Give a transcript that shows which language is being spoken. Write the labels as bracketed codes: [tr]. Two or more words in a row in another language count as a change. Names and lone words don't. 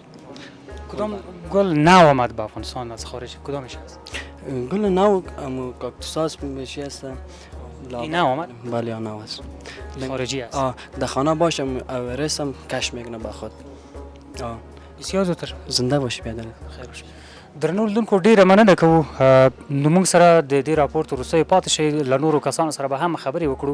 [fa] کدام گل نو آمد به افغانستان از خارج؟ کدامش است؟ گل نو ام کاکتوس میشه است. این نو آمد؟ بله نو است. خارجی است. در خانه باشم رسم کش میکنه با خود. بسیار زودتر. زنده باشی بیادر. خیر باشه. [ps] درنو لیدونکو ډیره مننه کوو. نو موږ سره د دې راپورټ وروسته پاتې شئ، له نورو کسانو سره به هم خبرې وکړو.